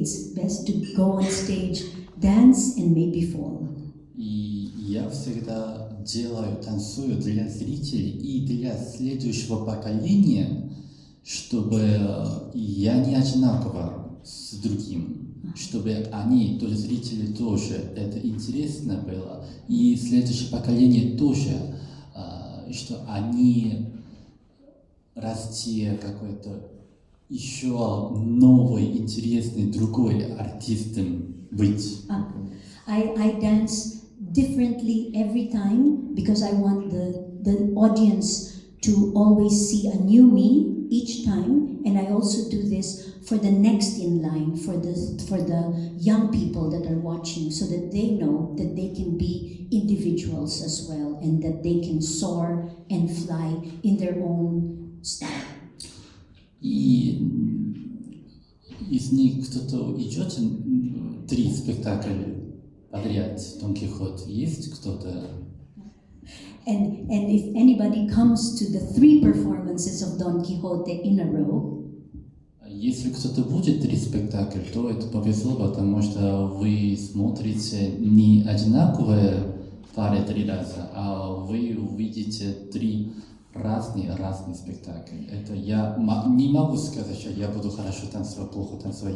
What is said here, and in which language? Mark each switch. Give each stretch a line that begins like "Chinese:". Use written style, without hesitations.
English: It's best to go on stage, dance, and maybe fall.
Russian: И я всегда танцую для зрителей и для следующего поколения, чтобы я не одинаково с другим, чтобы они, то есть зрители тоже, это интересно было, и следующее поколение тоже, что они расти какой-то еще новый, интересный, другой артистом быть.
English: I dance differently every time because I want the audience to always see a new me each time, and I also do this for the next in line, for the young people that are watching, so that they know that they can be individuals as well, and that they can soar and fly in their own style.
Russian: И из них кто-то идет 3 спектакля подряд, Дон Кихот, есть кто-то?
English: And if anybody comes to the 3 performances of Don Quixote in a row,
Russian: Если кто-то будет 3 спектакля, то это повезло, потому что вы смотрите не одинаковые пары 3 раза, а вы увидите 3 разные спектакли. Это я не могу сказать, что я буду хорошо танцевать, плохо танцевать.